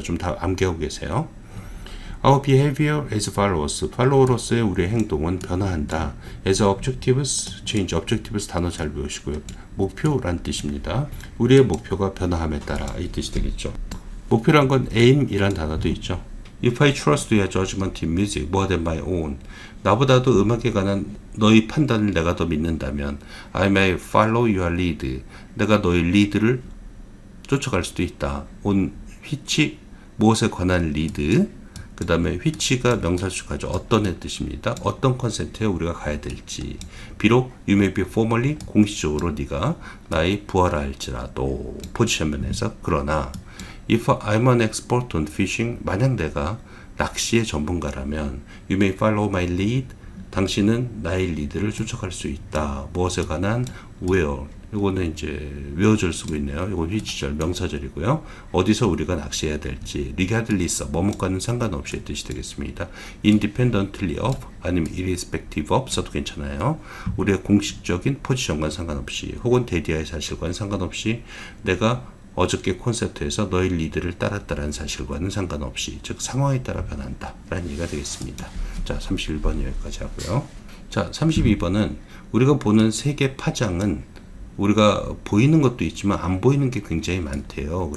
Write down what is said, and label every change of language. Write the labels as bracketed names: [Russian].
[Korean] 좀 다 암기하고 계세요. [English] Our behavior as followers, [Korean] 팔로워로서의 우리의 행동은 변화한다. [English] as objectives change, [Korean] objectives 단어 잘 배우시고요. 목표란 뜻입니다. 우리의 목표가 변화함에 따라 이 뜻이 되겠죠. 목표란 건 aim이란 단어도 있죠. [English] If I trust your judgment in music more than my own, [Korean] 나보다도 음악에 관한 너의 판단을 내가 더 믿는다면 [English] I may follow your lead, [Korean] 내가 너의 리드를 쫓아갈 수도 있다. on which, 무엇에 관한 리드, 그 다음에 which가 명사수가죠. 어떤 의 뜻입니다. 어떤 컨셉트에 우리가 가야 될지. 비록 [English] you may be formally, [Korean] 공식적으로 네가 나의 부하라 할지라도 포지션 면에서. 그러나 [English] if I'm an expert on fishing, [Korean] 만약 내가 낚시의 전문가라면 [English] you may follow my lead, [Korean] 당신은 나의 리드를 쫓아갈 수 있다. 무엇에 관한 where, 이거는 이제 where절 쓰고 있네요. 이건 which절 명사절이고요. 어디서 우리가 낚시해야 될지 regardless, 뭐뭐과는 상관없이의 뜻이 되겠습니다. [English] independently of [Korean] 아니면 [English] irrespective of [Korean] 써도 괜찮아요. 우리의 공식적인 포지션과 상관없이 혹은 데디아의 사실과는 상관없이 내가 어저께 콘서트에서 너의 리드를 따랐다는 사실과는 상관없이, 즉 상황에 따라 변한다 라는 얘기가 되겠습니다. 자, 31번 여기까지 하고요. 자, 32번은 우리가 보는 세계 파장은 우리가 보이는 것도 있지만 안 보이는 게 굉장히 많대요.